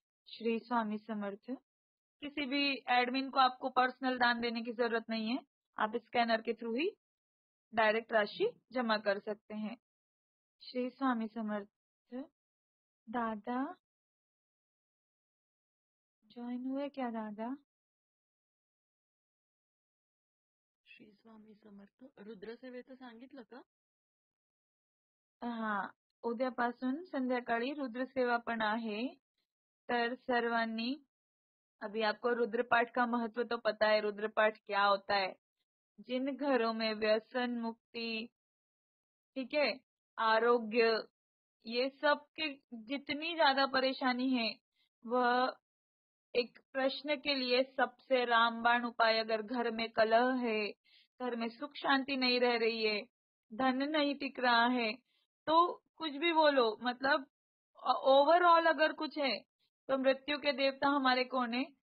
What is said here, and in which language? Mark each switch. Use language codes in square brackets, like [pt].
[hi] श्री स्वामी समर्थ। किसी भी एडमिन को आपको पर्सनल दान देने की जरूरत नहीं है, आप स्कैनर के थ्रू ही डायरेक्ट राशि जमा कर सकते हैं। श्री स्वामी समर्थ। दादा ज्वाइन हुए क्या दादा? श्री स्वामी समर्थ. [mr] रुद्रसेवेचं सांगितलं का? हा, उद्यापासून संध्याकाळी रुद्रसेवा पण आहे। तर सर्वांनी, [hi] अभी आपको रुद्रपाठ का महत्व तो पता है, रुद्रपाठ क्या होता है। जिन घरों में व्यसन मुक्ति, ठीक है, आरोग्य, ये सब के जितनी ज्यादा परेशानी है, वह एक प्रश्न के लिए सबसे रामबाण उपाय, अगर घर में कलह है, घर में सुख शांति नहीं रह रही है, धन नहीं टिक रहा है, तो कुछ भी बोलो, मतलब ओवरऑल अगर कुछ है, तो मृत्यु के देवता हमारे कौन है?